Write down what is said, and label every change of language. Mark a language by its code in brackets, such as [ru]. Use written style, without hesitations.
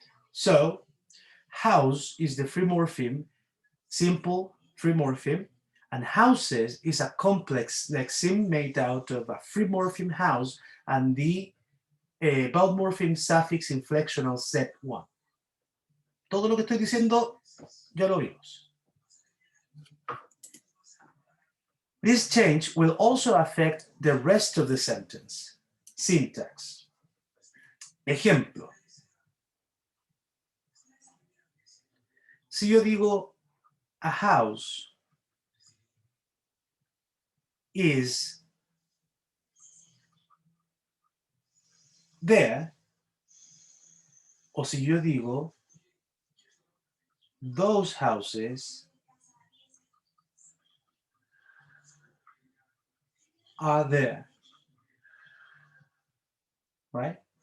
[en] So house is the free morpheme, simple free morpheme, and houses is a complex lexeme made out of a free morpheme house and the bound morpheme suffix inflectional set 1. [es] Todo lo que estoy diciendo ya lo vimos. [en] This change will also affect the rest of the sentence. Syntax. Ejemplo. [es] Si yo digo [en] a house is there, [es] o si yo digo [en] those houses are there, right?